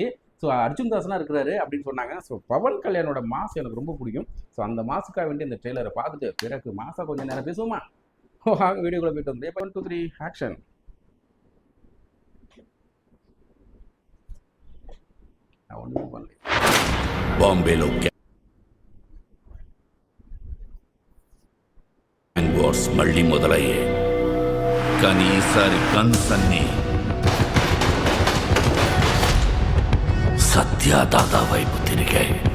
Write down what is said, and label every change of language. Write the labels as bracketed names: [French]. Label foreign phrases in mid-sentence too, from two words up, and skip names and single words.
[Tamil] ஸோ அர்ஜுன் தாஸ்லாம் இருக்கிறாரு அப்படின்னு சொன்னாங்க. ஸோ பவன் கல்யாணோட மாஸ் எனக்கு ரொம்ப பிடிக்கும். ஸோ அந்த மாசுக்காக வேண்டி இந்த ட்ரெய்லரை பார்த்துட்டு பிறகு மாசா கொஞ்சம் நேரம் பேசுவோமா? வாங்க வீடியோக்குள்ள போயிட்டு வந்து 1 2 3 ஆக்ஷன். நான் ஒன்றும் பண்ணல. [Telugu] బాంబేలో గ్యాంగ్ వార్స్ మళ్ళీ మొదలయ్యాయి. కానీ ఈసారి గన్స్ అన్నీ సత్యాదాదా వైపు తిరిగాయి.